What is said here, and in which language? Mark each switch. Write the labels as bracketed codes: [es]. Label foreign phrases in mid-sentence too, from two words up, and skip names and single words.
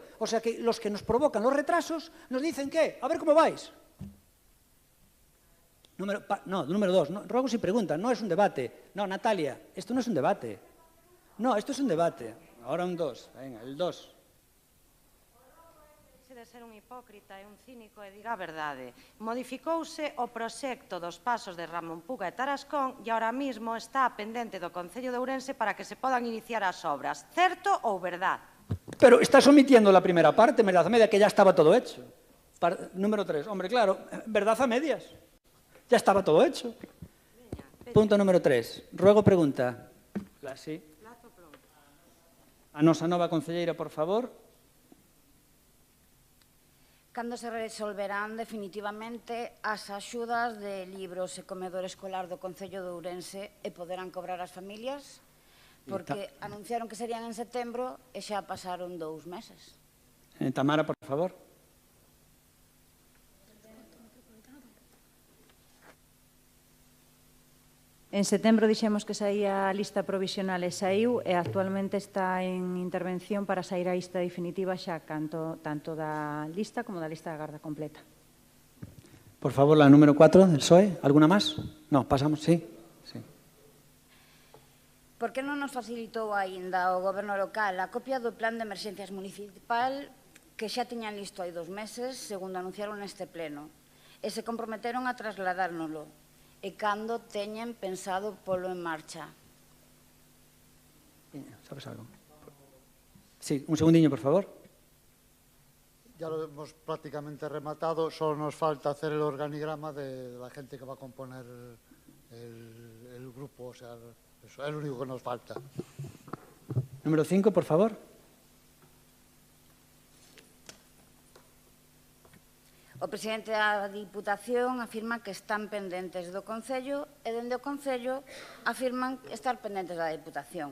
[es] O sea que los que nos provocan los retrasos nos dicen, ¿qué? A ver cómo vais. Número 2, no, ruego si preguntan, no es un debate. No, Natalia, esto no es un debate. No, esto es un debate. Ahora un 2, venga, el 2. [gl] De ser un hipócrita e un cínico e diga a verdade. Modificouse o proxecto dos pasos de Ramón Puga e Tarascón e [es] ahora mismo [gl] está pendente do Concello de Ourense para que se podan iniciar as obras. Certo ou verdad? [es] Pero estás omitiendo la primera parte, verdad a media, que ya estaba todo hecho. Número 3, hombre, claro, verdad a medias. Ya estaba todo hecho. Punto número 3. Ruego pregunta. Sí. [gl] A nosa nova concelleira, por favor. Cando se resolverán definitivamente as axudas de libros e comedor escolar do Concello de Ourense e poderán cobrar as familias? Porque anunciaron que serían en setembro e xa pasaron 2 meses. Tamara, por favor. En setembro dixemos que saía a lista provisional e saiu e actualmente está en intervención para sair a lista definitiva xa tanto da lista como da lista da Garda completa. [es] Por favor, la número 4 del PSOE. ¿Alguna más? No, pasamos, sí. [gl] Por que non nos facilitou aínda o Goberno local a copia do Plan de Emerxencias Municipal que xa tiñan listo hai 2 meses, segundo anunciaron neste pleno, e se comprometeron a trasladárnoslo? E cando teñen pensado polo en marcha? [es] ¿Sabes algo? Sí, un segundinho, por favor. Ya lo hemos prácticamente rematado, solo nos falta hacer el organigrama de la gente que va a componer el grupo, o sea, eso es lo único que nos falta. Número 5, por favor. [gl] O presidente da Diputación afirma que están pendentes do Concello e dende o Concello afirman estar pendentes da Diputación.